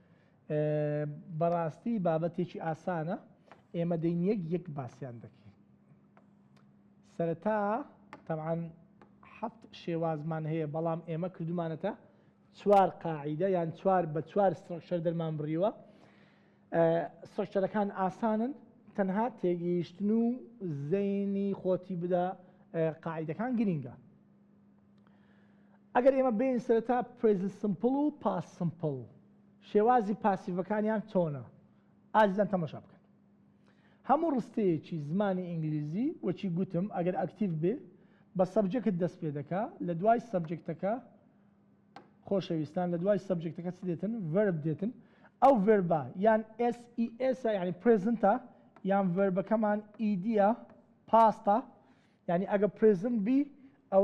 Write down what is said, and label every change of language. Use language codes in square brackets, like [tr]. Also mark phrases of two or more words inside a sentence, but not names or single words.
[ckb] بەڕاستی بابەتێکی ئاسانە ئێمە دەین یەک باسییان دەکەین سەرەتا تەبعاً 7 شێوازمان هەیە بەڵام ئێمە کردومانەتە 4 قاعیدە یان 4 سترکچەر دەرمان بڕیوە سترکچەرەکان ئاسانن تەنها تێگەیشتن و زەینی خۆتی بدە قاعیدەکان گرینگە ئەگەر ئێمە بین سەرەتا [en] present simple [ckb] و [en] past simple [ckb] شێوازی پاسیڤەکانیان چۆنە ئازیزان تەماشا بکەن هەموو ڕستەیەکی زمانی ئینگلیزی وەچی گوتم ئەگەر ئەکتیڤ بێ بە سەبجەکت دەست پێ دەکا لە دوای سەبجەکتەکە خۆشەویستان لە دوای سەبجەکتەکە چ دێتن ڤەرب دێتن ئەو ڤەربە یان SES یعنی پرێزنتە یان ڤەربەکەمان ئیدیە پاستە یعنی ئەگە پرێزنت بی ئەوە